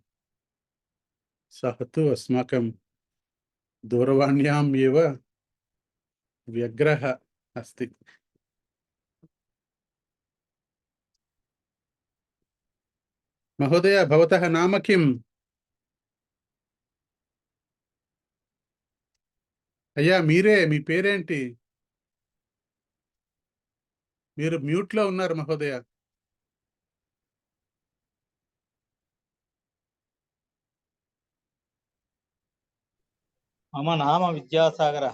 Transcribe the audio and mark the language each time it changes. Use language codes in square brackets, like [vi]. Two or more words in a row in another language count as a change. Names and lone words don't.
[sa] सः तु अस्माकं दूरवाण्याम् एव व्यग्रः अस्ति। महोदय, भवतः नाम किम्? [te] అయ్యా మీరే, మీ పేరేంటి? మీరు మ్యూట్ లో ఉన్నారు మహోదయ. [sa] మమ నామ విద్యాసాగరః.